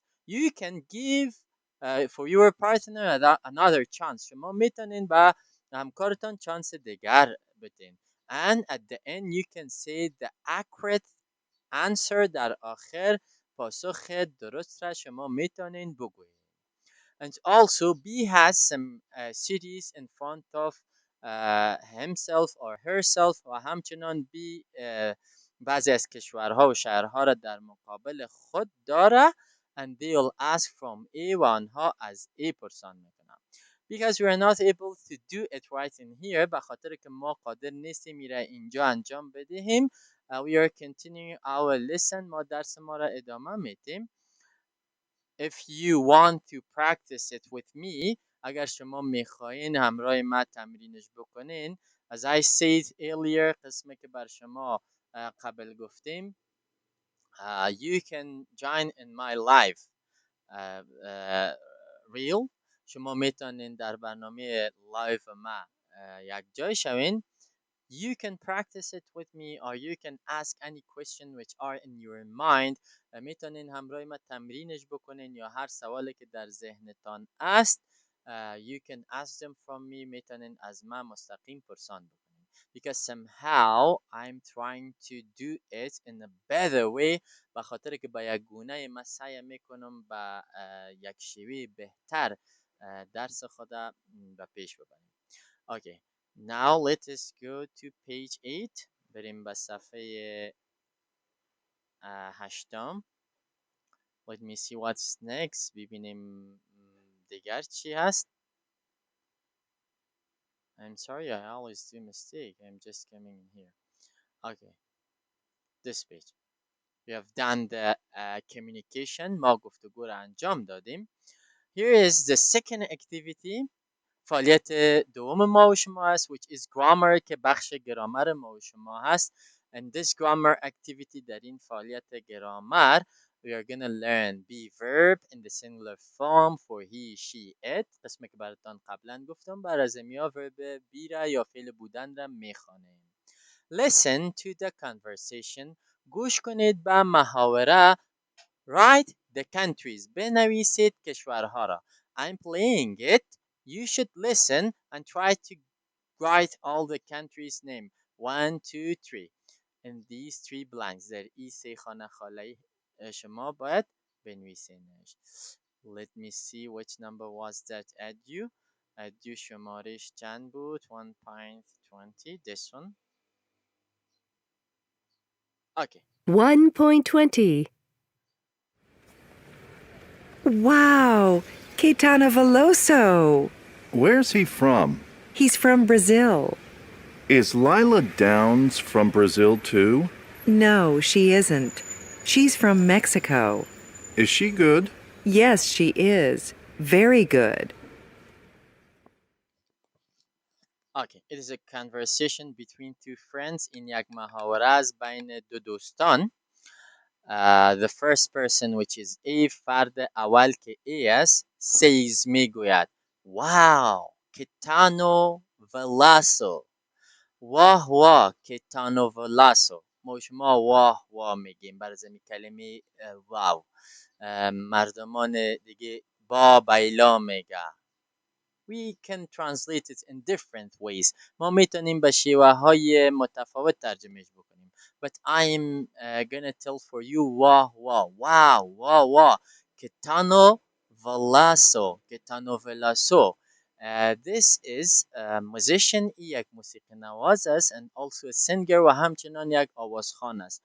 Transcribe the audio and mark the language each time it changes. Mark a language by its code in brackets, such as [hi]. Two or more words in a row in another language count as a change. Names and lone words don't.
[en] You can give for your partner another chance. [fa] شما میتونین با همکارتان چانس دیگر بدین. [en] And at the end you can say the accurate answer. [fa] در آخر پاسخ درست را شما میتونین بگویید. [en] And also B has some cities in front of himself or herself [fa] و همچنان B بعضی از کشورها و شهرها را در مقابل خود داره. [en] And they will ask from A [fa] و آنها از A پرسان میکنن. [en] Because we are not able to do it right in here, [fa] به خاطر که ما قادر نیستیم میره اینجا انجام بدهیم. [en] We are continuing our lesson. [fa] ما درس ما را ادامه میدیم. [en] If you want to practice it with me, [fa] اگر شما میخواین همراه ما تمرینش بکنین, [en] as I said earlier, [fa] قسمی که بر شما قبل گفتیم, [en] you can join in my live reel. [fa] شما میتونین در برنامه لایو ما یک جای شوین. [en] You can practice it with me or you can ask any question which are in your mind. [fa] میتونین همراه ما تمرینش بکنین یا هر سوالی که در ذهنتان است [en] you can ask them from me. [fa] میتونین از من مستقیم پرسان بکنین. [en] Because somehow I'm trying to do it in a better way. [fa] به خاطر که با یک گونه من سعی میکنم با یک شیوه بهتر درس خودم به پیش ببریم. [en] Okay, now let us go to page 8. [fa] بریم به صفحه 8. [en] Let me see what's next. [fa] ببینیم دیگر چی هست. [en] I'm sorry, I always do mistake. I'm just coming in here. Okay, this page. We have done the communication. [fa] ما گفتگو رو انجام دادیم. [en] Here is the second activity. [fa] فعالیت دوم ما و شما هست [en] which is grammar [fa] که بخش گرامر ما و شما هست. [en] And this grammar activity [fa] در این فعالیت گرامر [en] we are gonna learn be verb in the singular form for he, she, it. [fa] قسمی که براتان قبلا گفتم بر از امیا verb be را یا فعل بودن را میخوانیم. [en] Listen to the conversation. [fa] گوش کنید به محاوره. [en] Write the countries. [fa] بنویسید کشورها را. [en] I'm playing it. You should listen and try to write all the countries' name. 1, 2, 3. In these 3 blanks. [fa] در این 3 خانه خالی شما باید بنویسینش. [en] Let me see which number was that Edu. [fa] Edu شمارش چند بود؟ 1.20. [en] This one. Okay. 1.20. Wow, Caetano Veloso. Where's he from? He's from Brazil. Is Lila Downs from Brazil too? No, she isn't. She's from Mexico. Is she good? Yes, she is. Very good. Okay, it is a conversation between 2 friends. [fa] این یک محاوره است بین 2 دوستان. [en] The first person which is A [fa] فرد اول که A است [en] says میگوید Wow, Caetano Veloso. [fa] واه واه Caetano Veloso. ما شما واه واه میگیم بر ضمن کلمه واو. مردمان دیگه با بیلا میگه. [en] We can translate it in different ways. [fa] ما میتونیم به شیوه های متفاوت ترجمهش بکنیم. [en] But I'm gonna tell for you wow wow wow wow wow Caetano Veloso. Caetano Veloso. This is a musician. [fa] یک موسیقی نواز است [en] and also a singer [fa] و همچنان یک آوازخوان است.